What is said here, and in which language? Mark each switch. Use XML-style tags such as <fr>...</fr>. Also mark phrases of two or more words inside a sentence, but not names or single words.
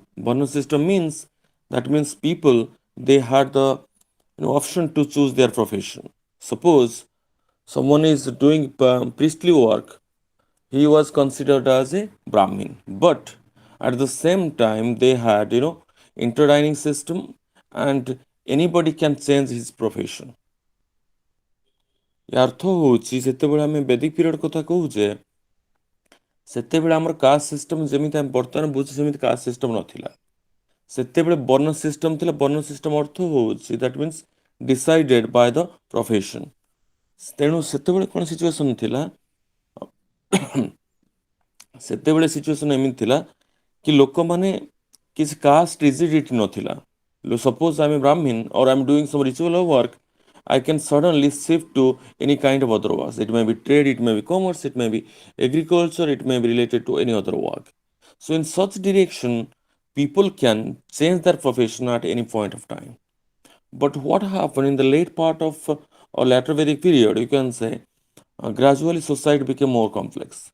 <en>Varna system means people they had the option to choose their profession. Suppose someone is doing priestly work, he was considered as a Brahmin. But at the same time, they had interdining system, and anybody can change his profession.</en> <or>ଅର୍ଥ ହେଉଛି ଯେତେବେଳେ ଆମେ</or> <en>Vedic period</en> <or>କଥା କହୁଛେ ସେତେବେଳେ ଆମର</or> <en>caste system</en> <or>ଯେମିତି ଆମେ ବର୍ତ୍ତମାନ ବୁଝୁଛେ ସେମିତି</or> <en>caste system</en> <or>ନଥିଲା। ସେତେବେଳେ ବର୍ଣ୍ଣ ସିଷ୍ଟମ ଥିଲା। ବର୍ଣ୍ଣ ସିଷ୍ଟମ ଅର୍ଥ ହେଉଛି</or> <en>that means decided by the profession.</en> <or>ତେଣୁ ସେତେବେଳେ କ'ଣ ସିଚୁଏସନ୍ ଥିଲା ସେତେବେଳେ ସିଚୁଏସନ୍ ଏମିତି ଥିଲା କି ଲୋକମାନେ କିଛି</or> <en>caste rigidity</en> <or>ନଥିଲା।</or> <en>suppose I am Brahmin or I am doing some ritual work, I can suddenly shift to any kind of other work. It may be trade, it may be commerce, it may be agriculture, it may be related to any other work. So in such direction, people can change their profession at any point of time. But what happened in the late part of or later Vedic period, you can say, gradually society became more complex.</en>